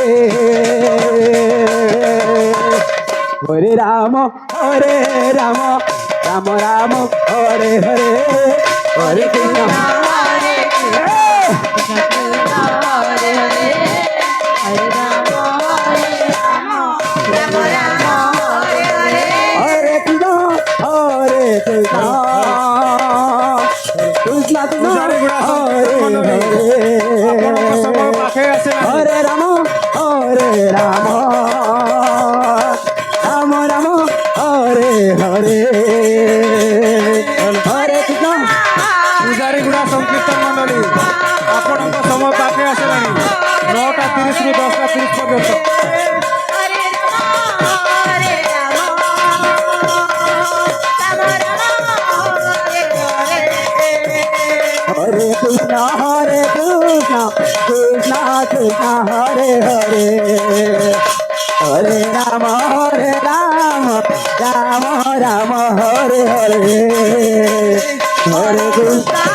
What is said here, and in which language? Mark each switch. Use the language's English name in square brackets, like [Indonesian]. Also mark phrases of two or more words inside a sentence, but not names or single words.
[Sanskrit] Hare Rama Rama Rama Hare Hare Hare Krishna Krishna Krishna Hare Hare Hare Rama Rama Rama Hare Hare Hare Krishna [Odia] ପୂଜାରୀଗୁଡ଼ା ସଂକୀର୍ତ୍ତନ ମଣ୍ଡଳୀ ଆପଣଙ୍କ ସମୟ ପାଖେ ଆସିଲାଣି 9:30 ରୁ 10:30 ପର୍ଯ୍ୟନ୍ତ [Sanskrit] Hare Krishna Krishna Krishna Hare Hare Hare Rama Rama Rama Hare Hare Hare Krishna